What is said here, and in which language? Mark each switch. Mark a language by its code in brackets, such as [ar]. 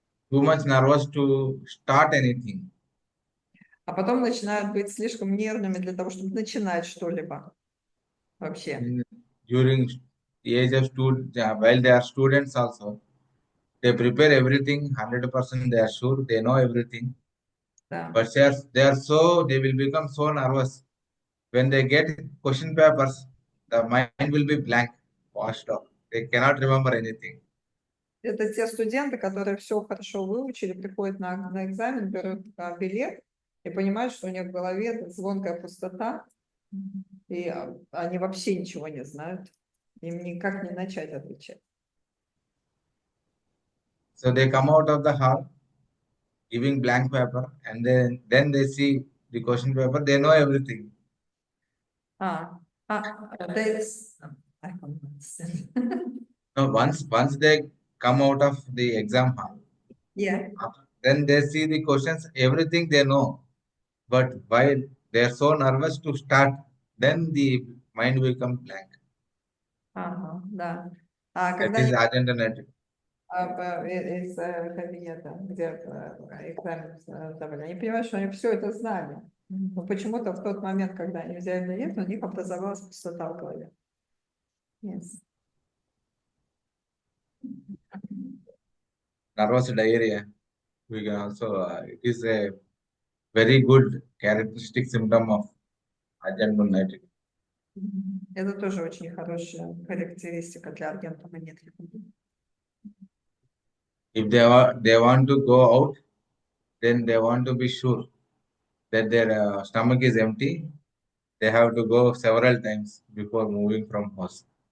[en] Too much nervous to start anything. [ru] а потом начинают быть слишком нервными для того, чтобы начинать что-либо вообще. [en] During the age of while they are students also, they prepare everything 100%. They are sure they know everything, [ru] Да. [en] but they will become so nervous when they get question papers. The mind will be blank, washed off. They cannot remember anything. [ru] Это те студенты, которые все хорошо выучили, приходят на экзамен, берут билет и понимают, что у них в голове звонкая пустота, и они вообще ничего не знают. Им никак не начать отвечать. [en] So they come out of the hall giving blank paper, and then they see the question paper. They know everything. That's I don't understand. No, once they come out of the exam hall, Yeah. then they see the questions, everything they know. But while they are so nervous to start, then the mind will come blank. [ru] Да. [en] That [ru] Когда [en] is [ru] они [en] Argentine. [ru] из кабинета, где экзамен сдавали, они понимают, что они все это знали. Но почему-то в тот момент, когда они взяли билет, у них образовалась пустота в голове. [en] Yes. Nervous diarrhea. We can also, it is a very good characteristic symptom of Argentine nitric. Это тоже очень хорошая характеристика для аргентума нитрикума. If they want to go out, then they want to be sure that their stomach is empty. They have to go several times before moving from house.